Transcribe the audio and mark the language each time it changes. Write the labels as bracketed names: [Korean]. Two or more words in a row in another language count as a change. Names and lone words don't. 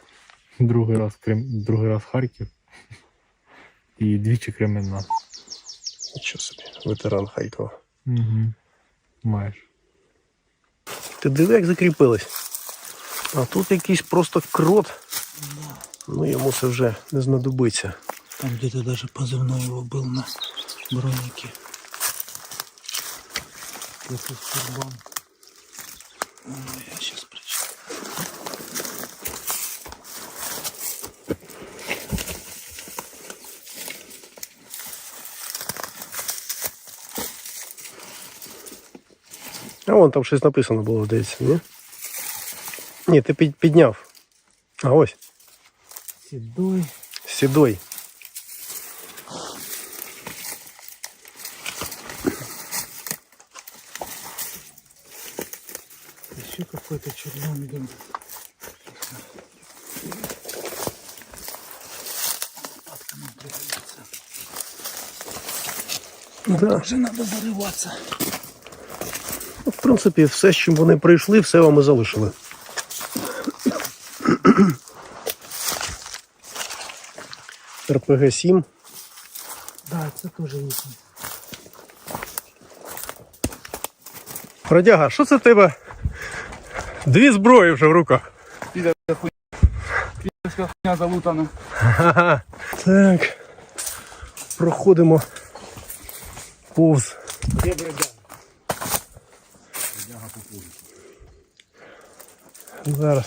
[Ukrainian] Другий раз Харків і двічі Кременна. Нічого собі, ветеран Харкова. Угу. Маєш. Ти диви, як закріпились. А тут якийсь просто крот. Ну, йому це вже не знадобиться. [Russian] Там где-то даже позывной его был на бронике. Это Сурбан. Я сейчас прочитаю. А вон там [Ukrainian] щось написано було, здається, ні? Ні, ти підняв. А ось. [Russian] Седой. [Ukrainian] Сідой. [Russian] Еще какой-то червон был. Лопатка нам пригодится. Да. Уже надо зарываться. [Ukrainian] В принципі, все, з чим вони прийшли, все вам і залишили. РПГ-7. [Russian] Да, это тоже есть. [Ukrainian] Бродяга, що це в тебе? Дві зброї вже в руках. Підерська хуйня залутана. Ага. Так. Проходимо повз. Зараз.